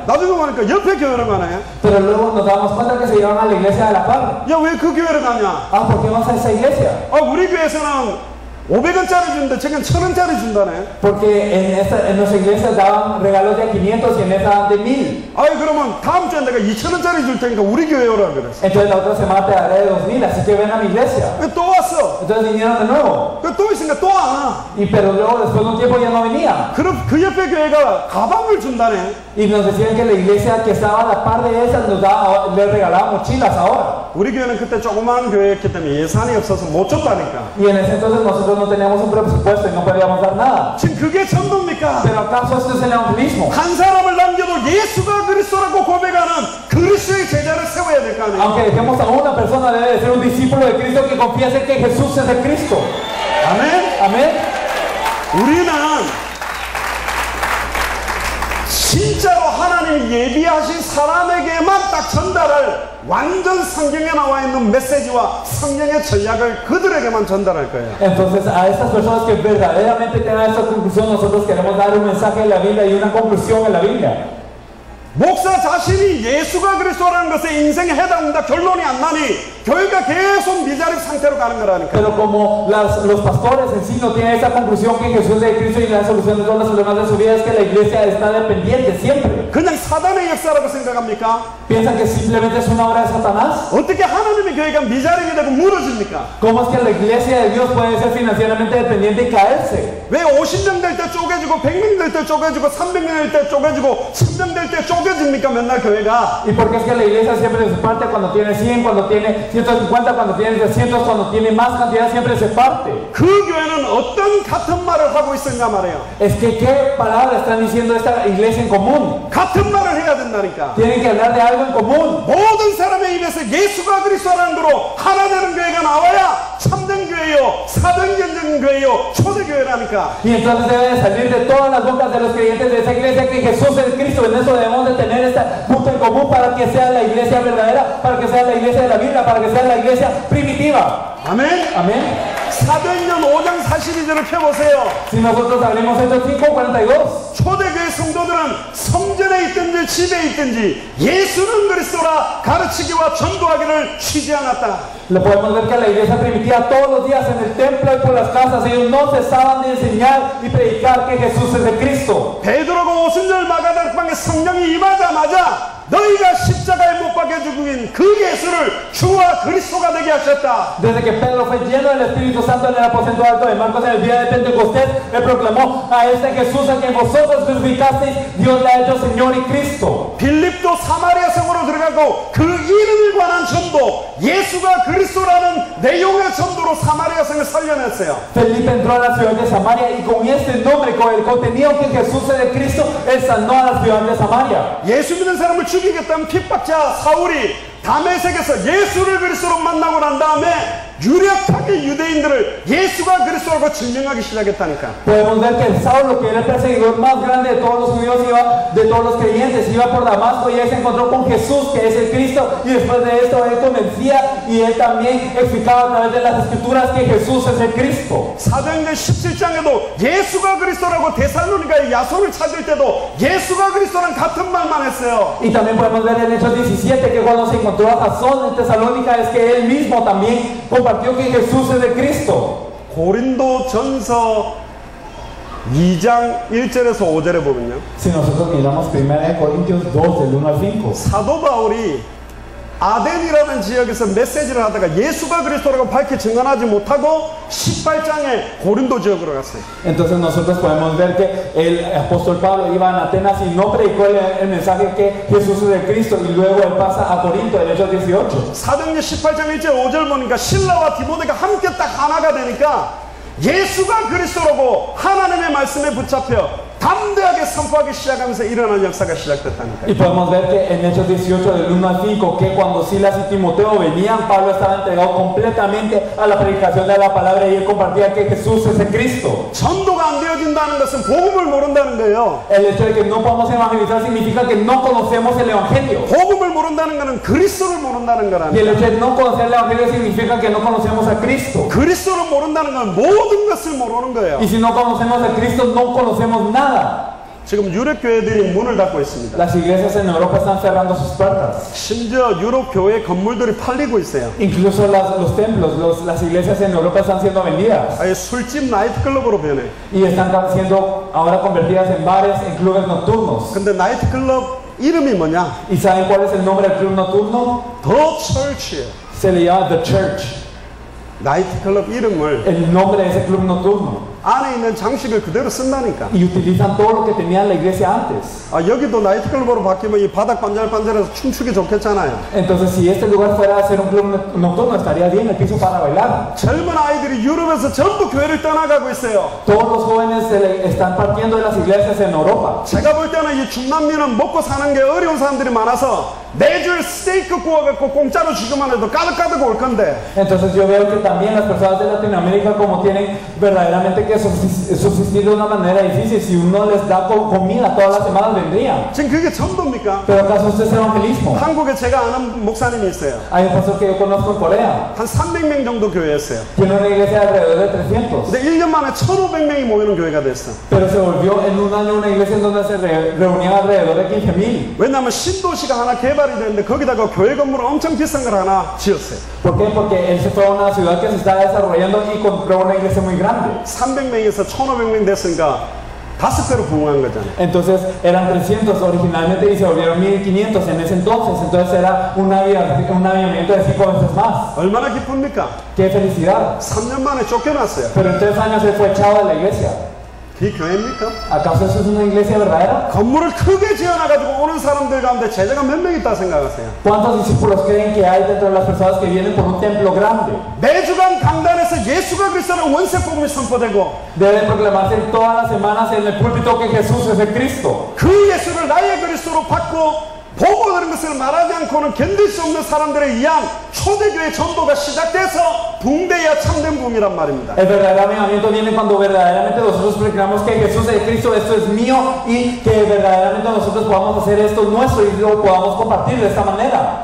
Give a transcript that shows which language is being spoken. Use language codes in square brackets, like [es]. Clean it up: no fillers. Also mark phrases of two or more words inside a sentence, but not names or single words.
[ko] 나중에 보니까 옆에 교회를 가네. [es] Pero luego nos damos cuenta que se iban a la iglesia de la par. [ko] 야 왜 그 교회를 가냐? [es] Ah, ¿por qué vas a esa iglesia? [ko] 아 우리 교회에서는 500원짜리 주는데 저건 1000원짜리 준다네. [es] Porque en nuestra iglesia daban regalos de 500 y en esta dan de 1000. [ko] 아이 그러면 다음 주에 내가 2000원짜리 줄 테니까 우리 교회 오라 그랬어. [es] Entonces la otra semana te daré de 2000, así que ven a mi iglesia. [ko] 또 왔어. [es] Entonces vinieron de nuevo. [ko] 또 있으니까 또 안 와. [es] Pero luego después de un tiempo ya no venían. [ko] 그럼 그 옆에 교회가 가방을 준다네. [es] Y nos decían que la iglesia que estaba a la par de esas nos daba, les regalaba mochilas ahora. [ko] 우리 교회는 그때 조그마한 교회였기 때문에 예산이 없어서 못 줬다니까. [es] Y en ese entonces nosotros no teníamos un presupuesto y no podíamos dar nada. [ko] 지금 그게 전도입니까? [es] Pero ¿acaso esto es el evangelismo? [ko] 한 사람을 남겨도 예수가 그리스도라고 고백하는 그리스도의 제자를 세워야 될 거 아니에요. [es] Aunque dejemos a una persona, debe de ser un discípulo de Cristo que confiese que Jesús es el Cristo. [ko] 아멘. [es] Amén. [ko] 우리는 진짜로 하나님 예비하신 사람에게만 딱 전달할 완전 성경에 나와 있는 메시지와 성경의 전략을 그들에게만 전달할 거예요. [es] Entonces a estas personas que verdaderamente tengan esta conclusión, nosotros queremos dar un mensaje de la Biblia y una conclusión en la Biblia. [ko] 목사 자신이 예수가 그리스도라는 것에 인생에 해당한다 결론이 안 나니 교회가 계속 미자립 상태로 가는 거라니까. [es] Pero como los pastores en sí no tienen esa conclusión que Jesús es Cristo y la solución de todos los problemas de su vida es que la iglesia está dependiente siempre. [ko] 그냥 사단의 역사라고 생각합니까? [es] ¿Piensan que simplemente es una obra de Satanás? [ko] 어떻게 하나님의 교회가 미자립이 되고 무너집니까? [es] ¿Cómo es que la iglesia de Dios puede ser financieramente dependiente y caerse? [ko] 왜 50명 될 때 쪼개지고 100명 될 때 쪼개지고 300명 될 때 쪼개지고 1000명 될 때 쪼개집니까 맨날 교회가? [es] ¿Y por qué es que la iglesia siempre se parte cuando tiene 100, cuando tiene 150 cuando tiene 300, cuando tiene más cantidad siempre se parte. [ko] 그 교회는 어떤 같은 말을 하고 있었냐 말이에요. [es] Es que qué palabra están diciendo esta iglesia en común. [ko] 같은 말을 해야 된다니까. [es] Tienen que hablar de algo en común. [ko] 모든 사람의 입에서 예수가 그리스도라는 거로 하나 되는 교회가 나와야 참된 교회요, 사도행전적인 교회요, 초대교회라니까. [es] Y entonces debe de salir de todas las bocas de los creyentes de esa iglesia que Jesús es Cristo. En eso debemos de tener este punto en común para que sea la iglesia verdadera, para que sea la iglesia de la Biblia, para que sea la iglesia primitiva. [ko] 아멘. [es] Amén. [ko] 사도행전 5장 42절을 펴보세요. [es] Si nosotros abrimos Hechos 5:42, [ko] 초대교회 성도들은 성전에 있든지 집에 있든지 예수는 그리스도라 가르치기와 전도하기를 쉬지 않았다. [es] lo podemos ver que la iglesia primitiva todos los días en el templo y por las casas ellos no cesaban de enseñar y predicar que Jesús es el Cristo. [ko] 베드로가 오순절 마가다락방에 성령이 임하자마자 너희가 십자가에 못 박혀 죽인 그 예수를 주와 그리스도가 되게 하셨다. [es] Desde que Pedro fue lleno del Espíritu Santo en el aposento alto de Marcos en el día de Pentecostés, él proclamó a este Jesús a quien vosotros crucificasteis, Dios le ha hecho Señor y Cristo. [ko] 빌립도 사마리아 성으로 들어가고 그 이름에 관한 전도, 예수가 그리스도라는 내용의 전도로 사마리아 성을 살려냈어요. [es] Felipe entró a la ciudad de Samaria y con este nombre, con el contenido que Jesús es de Cristo, él sanó a la ciudad de Samaria. [ko] 예수 믿는 사람을 죽이겠다는 핍박자 사울이 다메섹에서 예수를 그리스도로 만나고 난 다음에 유력하게 유대인들을 예수가 그리스도라고 증명하기 시작했다니까. [es] Podemos ver que Saulo, que era el perseguidor más grande de todos los judíos, de todos los creyentes, iba por Damasco y él se encontró con Jesús, que es el Cristo, y después de esto él convencía y él también explicaba a través de las escrituras que Jesús es el Cristo. [ko] 사도행전 17장에도 예수가 그리스도라고 데살로니가의 야손을 찾을 때도 예수가 그리스도랑 같은 말만 했어요. [es] Y también podemos ver en Hechos 17 que cuando se encontró a Jasón en Tesalónica es que él mismo también compartió que Jesús es el Cristo. [ko] 고린도전서 2장 1절에서 5절에 보면요. [es] Si nosotros miramos 1 Corintios 2 del 1 al 5. [ko] 사도 바울이 아덴이라는 지역에서 메시지를 하다가 예수가 그리스도라고 밝히 증언하지 못하고 18장에 고린도 지역으로 갔어요. [es] Entonces nosotros podemos ver que el apóstol Pablo iba a Atenas y no predicó el mensaje que Jesús es el Cristo, y luego él pasa a Corinto en Hechos 18. [ko] 사도행전 18장 1절 5절 보니까 신라와 디모데가 함께 딱 하나가 되니까 예수가 그리스도라고 하나님의 말씀에 붙잡혀 담대하게 선포하기 시작하면서 일어난 역사가 시작됐다니까요. [es] Y podemos ver que en Hechos 18 del 1 al 5 que cuando Silas y Timoteo venían, Pablo estaba entregado completamente a la predicación de la palabra y él compartía que Jesús es el Cristo. [ko] 전도가 안 되어진다는 것은 복음을 모른다는 거예요. [es] El hecho de que no podamos evangelizar significa que no conocemos el evangelio. [ko] 복음을 모른다는 것은 그리스도를 모른다는 [es] Y [ko] 거라는 [es] el hecho de no conocer el evangelio significa que no conocemos a Cristo. [ko] 그리스도를 모른다는 건 모든 것을 모르는 거예요. [es] Y si no conocemos a Cristo, no conocemos nada. [ko] 지금 유럽 교회들이 문을 닫고 있습니다. [es] Las iglesias en Europa están cerrando sus puertas. [ko] 심지어 유럽 교회 건물들이 팔리고 있어요. [es] Incluso los templos, las iglesias en Europa están siendo vendidas. [ko] 아예 술집 나이트클럽으로 변해. [es] Y están siendo ahora convertidas en bares, en clubes nocturnos. [ko] 근데 나이트클럽 이름이 뭐냐? [es] ¿Y saben cuál es el nombre del club nocturno? [ko] 더 철치예요. [es] Se le llama The Church. [ko] 나이트클럽 이름을 [es] El nombre de ese club nocturno. [ko] 안에 있는 장식을 그대로 쓴다니까. [es] Y utilizan todo lo que tenía la iglesia antes. [ko] 아, 여기도 나이트클럽으로 바뀌면 이 바닥 반질반질해서 춤추기 좋겠잖아요. [es] Entonces, si este lugar fuera a ser un club nocturno, estaría bien el piso para bailar. [ko] 젊은 아이들이 유럽에서 전부 교회를 떠나가고 있어요. [es] Todos los jóvenes están partiendo de las iglesias en Europa. [ko] 제가 볼 때는 이 중남미는 먹고 사는 게 어려운 사람들이 많아서 매주 스테이크 구워갖고 공짜로 주기만 해도 가득가득 올 건데. [es] Entonces yo veo que también las personas de Latinoamérica, como tienen verdaderamente que subsistir de una manera difícil, si uno les da comida todas las semanas vendrían. [ko] 지금 그게 전도입니까? [es] Pero ¿acaso esto es evangelismo? [ko] 한국에 제가 아는 목사님이 있어요. [es] Hay un pastor que yo conozco en Corea, [ko] 한 300명 정도 교회였어요. [es] tiene una iglesia de alrededor de 300, [ko] 근데 1년 만에 1,500명이 모이는 교회가 됐어. [es] pero se volvió en un año una iglesia en donde se reunían alrededor de 15,000. [ko] 왜냐하면 신도시가 하나 개발이 되는데 거기다가 교회 건물을 엄청 비싼 걸 하나 지었어요. [es] ¿Por qué? Porque él se fue a una ciudad que se está desarrollando y compró una iglesia muy grande. [ko] 300명에서 1,500명 됐으니까 5배로 부흥한 거잖아요. [es] Entonces eran 300 originalmente y se volvieron 1,500 en ese entonces. Entonces era un avivamiento de 5 veces más. [ko] 얼마나 기쁩니까? [es] ¡Qué felicidad! [ko] 3년 만에 쫓겨났어요. [es] Pero en 3 años él fue echado de la iglesia. [ko] 그게 교회입니까? [es] ¿Acaso eso es una iglesia verdadera? [ko] 건물을 크게 지어놔가지고 오는 사람들 가운데 제자가 몇 명 있다 생각하세요? [es] ¿Cuántos discípulos creen que hay dentro de las personas que vienen por un templo grande? [ko] 매주간 강단에서 예수가 그리스도라는 원색 복음이 선포되고 [es] Debe proclamarse todas las semanas en el púlpito que Jesús es el Cristo. [ko] 그 예수를 나의 그리스도로 받고 보고 그런 것을 말하지 않고는 견딜 수 없는 사람들에 의한 초대교회 전도가 시작돼서 붕대야 참된 붕이란 말입니다. [es] El verdadero avivamiento viene cuando verdaderamente nosotros proclamamos que Jesús es Cristo, esto es mío, y que verdaderamente nosotros podamos hacer esto nuestro y lo podamos compartir de esta manera.